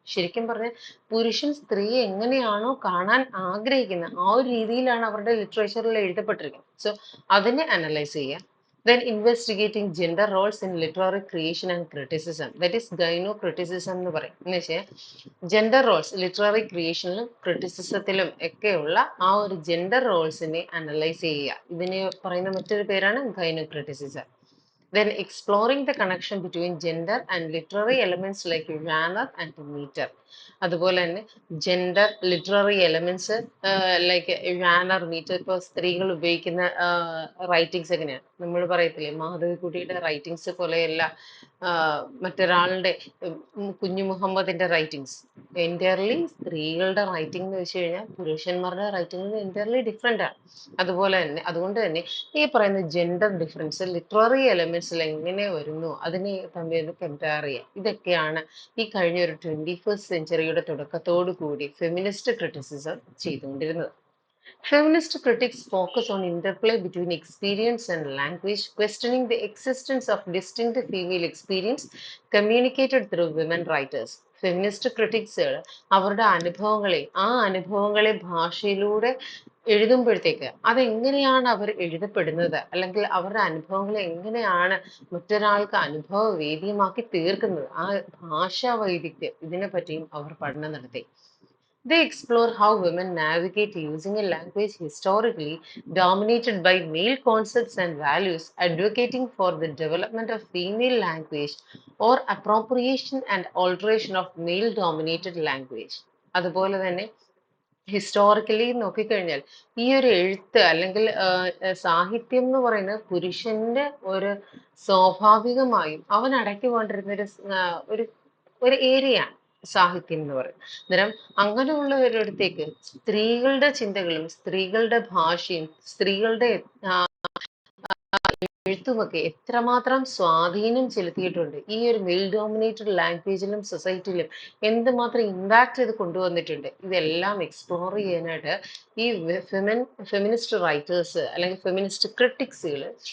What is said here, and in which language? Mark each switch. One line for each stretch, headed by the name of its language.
Malayalam: ശരിക്കും പറഞ്ഞാൽ പുരുഷൻ സ്ത്രീയെ എങ്ങനെയാണോ കാണാൻ ആഗ്രഹിക്കുന്നത് ആ ഒരു രീതിയിലാണ് അവരുടെ ലിറ്ററേച്ചറിൽ എഴുതപ്പെട്ടിരിക്കുന്നത്. സോ അതിനെ അനലൈസ് ചെയ്യുക.
English: Then investigating gender roles in literary creation and criticism, that is gynocriticism
Malayalam: എന്ന് പറയും. എന്ന് വെച്ചാൽ ജെൻഡർ റോൾസ് ലിറ്റററി ക്രിയേഷനിലും ക്രിറ്റിസിസത്തിലും ഒക്കെയുള്ള ആ ഒരു ജെൻഡർ റോൾസിനെ അനലൈസ് ചെയ്യുക. ഇതിന് പറയുന്ന മറ്റൊരു പേരാണ് ഗൈനോക്രിറ്റിസിസം.
English: then exploring the connection between gender and literary elements like genre and meter.
Malayalam: അതുപോലെ തന്നെ gender literary elements like genre metre. ഇപ്പോൾ സ്ത്രീകൾ ഉപയോഗിക്കുന്ന റൈറ്റിങ്സ് എങ്ങനെയാണ്, നമ്മൾ പറയത്തില്ലേ മാധവിക്കുട്ടിയുടെ റൈറ്റിങ്സ് പോലെയല്ല മറ്റൊരാളുടെ കുഞ്ഞു മുഹമ്മദിന്റെ റൈറ്റിങ്സ്. എൻറ്റയർലി സ്ത്രീകളുടെ റൈറ്റിംഗ് എന്ന് വെച്ച് കഴിഞ്ഞാൽ പുരുഷന്മാരുടെ റൈറ്റിംഗ് എൻറ്റയർലി ഡിഫറെൻ്റ് ആണ്. അതുപോലെ തന്നെ അതുകൊണ്ട് തന്നെ ഈ പറയുന്ന ജെൻഡർ ഡിഫറൻസ് ലിറ്റററി എലമെന്റ്സിൽ എങ്ങനെ വരുന്നു അതിനെ തമ്മിൽ കമ്പയർ ചെയ്യുക. ഇതൊക്കെയാണ് ഈ കഴിഞ്ഞ ഒരു 21st സെഞ്ചുറിയുടെ തുടക്കത്തോടു കൂടി ഫെമിനിസ്റ്റ് ക്രിറ്റിസിസം ചെയ്തുകൊണ്ടിരുന്നത്.
English: Feminist critics focus on interplay between experience and language, questioning the existence of distinct female experience communicated through women writers.
Malayalam: Feminist ക്രിറ്റിക്സുകൾ അവരുടെ അനുഭവങ്ങളെ ഭാഷയിലൂടെ എഴുതുമ്പോഴത്തേക്ക് അതെങ്ങനെയാണ് അവർ എഴുതപ്പെടുന്നത്, അല്ലെങ്കിൽ അവരുടെ അനുഭവങ്ങളെ എങ്ങനെയാണ് മറ്റൊരാൾക്ക് അനുഭവ വേദ്യമാക്കി തീർക്കുന്നത്, ആ ഭാഷാ വൈദഗ്ധ്യം, ഇതിനെപ്പറ്റിയും അവർ പഠനം നടത്തി.
English: They explore how women navigate using a language historically dominated by male concepts and values, advocating for the development of female language or appropriation and alteration of male dominated language.
Malayalam: അതുപോലെ തന്നെ ഹിസ്റ്റോറിക്കലി നോക്കിക്കഴിഞ്ഞാൽ ഈ ഒരു എഴുത്ത് അല്ലെങ്കിൽ സാഹിത്യം എന്ന് പറയുന്നത് പുരുഷന്റെ ഒരു സ്വാഭാവികമായും അവൻ അടക്കി കൊണ്ടിരുന്ന ഒരു ഒരു ഏരിയ ആണ് സാഹിത്യം എന്ന് പറയുന്നത്. അന്നേരം അങ്ങനെയുള്ള ഒരിടത്തേക്ക് സ്ത്രീകളുടെ ചിന്തകളും സ്ത്രീകളുടെ ഭാഷയും സ്ത്രീകളുടെ എഴുത്തുമൊക്കെ എത്രമാത്രം സ്വാധീനം ചെലുത്തിയിട്ടുണ്ട്, ഈ ഒരു മെയിൽ ഡോമിനേറ്റഡ് ലാംഗ്വേജിലും സൊസൈറ്റിയിലും എന്തുമാത്രം ഇമ്പാക്റ്റ് ഇത് കൊണ്ടുവന്നിട്ടുണ്ട്, ഇതെല്ലാം എക്സ്പ്ലോർ ചെയ്യാനായിട്ട് ഈ ഫെമിനിസ്റ്റ് റൈറ്റേഴ്സ് അല്ലെങ്കിൽ ഫെമിനിസ്റ്റ് ക്രിട്ടിക്സുകൾ.